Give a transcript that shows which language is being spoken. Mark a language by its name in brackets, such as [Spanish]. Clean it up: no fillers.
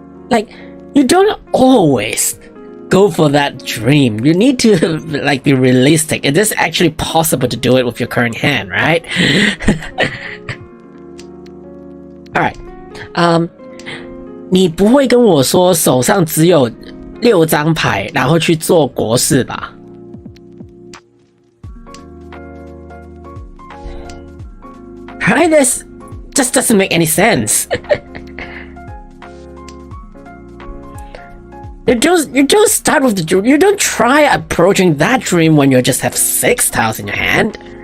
[English] Like, you don't always go for that dream. You need to like be realistic. It is actually possible to do it with your current hand, right? Alright. [Chinese] 你不会跟我说手上只有6张牌，然后去做国士吧？ Right? [English] This just doesn't make any sense. You don't start with the dream. You don't try approaching that dream when you just have 6 tiles in your hand.